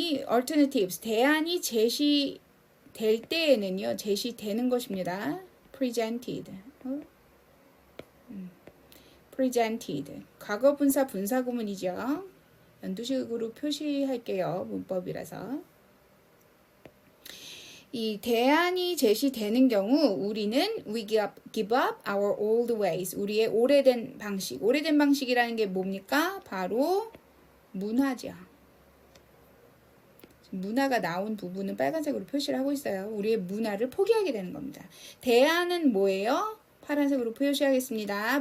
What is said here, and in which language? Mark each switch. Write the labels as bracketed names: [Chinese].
[Korean] alternatives, 대안이 제시될 때에는요, 제시되는 것입니다. [English] presented. presented. [Korean] 과거 분사 분사 구문이죠. 연두식으로 표시할게요. 문법이라서. 이 대안이 제시되는 경우 우리는 [English] we give up our old ways. [Korean] 우리의 오래된 방식. 오래된 방식이라는 게 뭡니까? 바로 문화죠. 문화가 나온 부분은 빨간색으로 표시를 하고 있어요. 우리의 문화를 포기하게 되는 겁니다. 대안은 뭐예요? 파란색으로 표시하겠습니다.